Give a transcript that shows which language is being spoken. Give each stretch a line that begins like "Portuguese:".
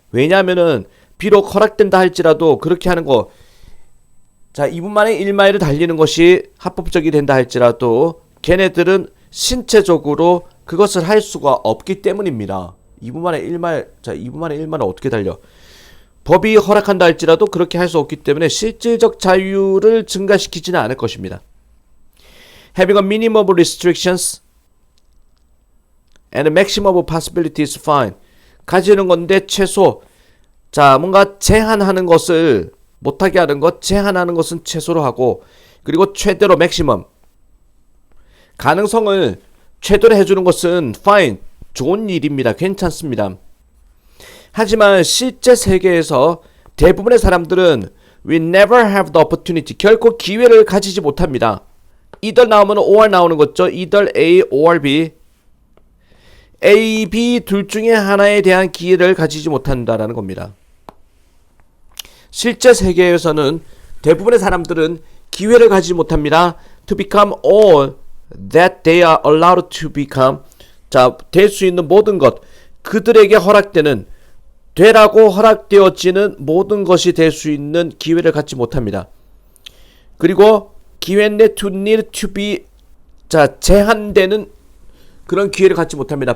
Korean: 왜냐하면은 비록 허락된다 할지라도 그렇게 하는 거, 자, 2분 만에 1마일을 달리는 것이 합법적이 된다 할지라도 걔네들은 신체적으로 그것을 할 수가 없기 때문입니다. 2분 만에 1마일, 자, 2분 만에 1마일을 어떻게 달려? 법이 허락한다 할지라도 그렇게 할 수 없기 때문에 실질적 자유를 증가시키지는 않을 것입니다.
English: Having a minimum of restrictions and a maximum of possibilities is fine.
Korean: 가지는 건데 최소, 자, 뭔가 제한하는 것을 못하게 하는 것, 제한하는 것은 최소로 하고, 그리고 최대로 maximum. 가능성을 최대로 해주는 것은 fine, 좋은 일입니다. 괜찮습니다. 하지만 실제 세계에서 대부분의 사람들은
English: we never have the opportunity,
Korean: 결코 기회를 가지지 못합니다. either 나오면 or 나오는 거죠.
English: either A or B.
Korean: A, B 둘 중에 하나에 대한 기회를 가지지 못한다라는 겁니다. 실제 세계에서는 대부분의 사람들은 기회를 가지지 못합니다.
English: To become all that they are allowed to become.
Korean: 자, 될 수 있는 모든 것, 그들에게 허락되는, 되라고 허락되어지는 모든 것이 될 수 있는 기회를 갖지 못합니다. 그리고 기회인데
English: to need to be,
Korean: 자, 제한되는 그런 기회를 갖지 못합니다.